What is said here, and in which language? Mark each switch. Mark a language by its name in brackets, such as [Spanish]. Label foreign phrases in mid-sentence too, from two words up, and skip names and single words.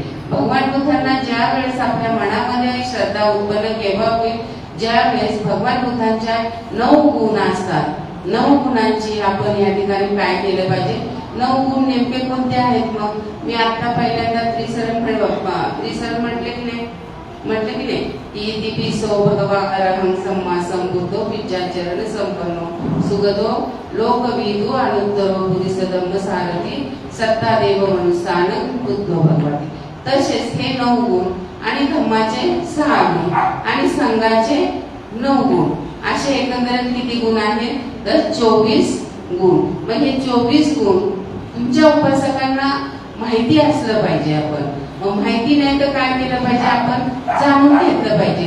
[Marathi] भगवान बुद्धांना ज्या वेळेस आपल्या मनामध्ये श्रद्धा उत्पन्न केव्हा होईल ज्या वेळेस भगवान बुद्धांच्या 9 गुण असतात. 9 गुणांची आपण या ठिकाणी काय केलं पाहिजे. 9 गुण नेमके कोणते आहेत मग मी आता पहिल्यांदा त्रिसरण म्हटले की नाही [Pali] इति पिसो भगवा अरहं सम्मा संबुद्धो विद्याचरण संपन्नो सुगतो लोकविदो अनुत्तरो बुद्धिसधम्म सारथी सत्तादेव मनुष्यान बुद्धो भगवती. [Marathi] तसेच हे 9 गुण आणि धम्माचे 6 गुण आणि संघाचे 9 गुण असे एकंदरीत किती गुण आहेत तर 24 गुण. म्हणजे 24 गुण तुमच्या उपासकांना माहिती असलं पाहिजे. आपण मग माहिती नाही तर काय केलं पाहिजे आपण जाणून घेतलं पाहिजे.